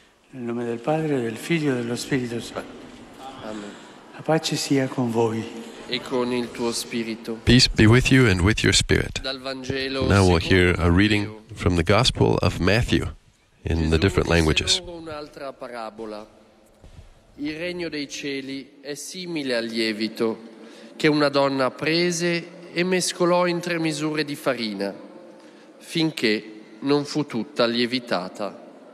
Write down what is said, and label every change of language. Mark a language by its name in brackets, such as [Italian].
[Italian] Nel nome del Padre, del Figlio e dello Spirito Santo. Amen. La pace sia con voi. E con il tuo spirito. [English] Peace be with you and with your spirit. [Italian] Dal Vangelo [English] Now we'll hear a reading from the Gospel of Matthew in the different languages. [Italian] Un'altra parabola. Il regno dei cieli è simile al lievito che una donna prese e mescolò in 3 misure di farina, finché non fu tutta lievitata.